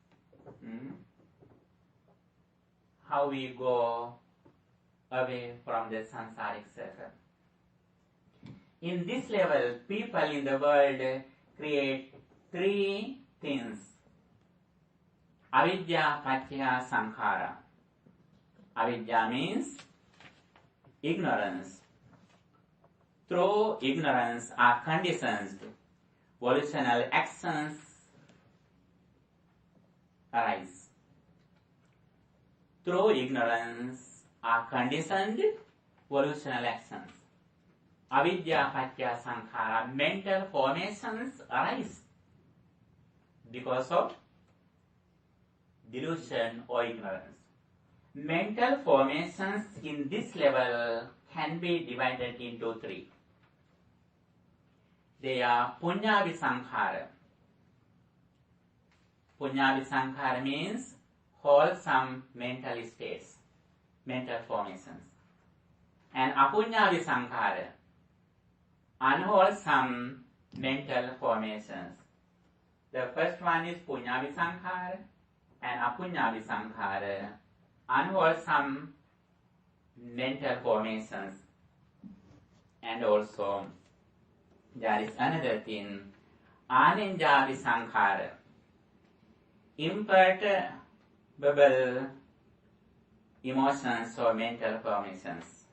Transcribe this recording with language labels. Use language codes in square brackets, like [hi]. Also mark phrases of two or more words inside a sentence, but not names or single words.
[en] How we go away from the samsaric circle. In this level, people in the world create three things. Avidya, [pi] paccaya, sankhara. [en] Avidya means ignorance. Through ignorance are conditions, volitional actions arise. Through ignorance are conditioned volitional actions. Avidya, [pi] paccaya, sankhara, [en] mental formations arise because of delusion or ignorance. Mental formations in this level can be divided into three. They are punya-visankhara. Punya-visankhara means wholesome mental states, mental formations. And apunya-visankhara, unwholesome mental formations. The first one is punya-visankhara and apunya-visankhara, unwholesome mental formations. And also, there is another thing, anenja-visankhara, imperturbable emotions or mental formations.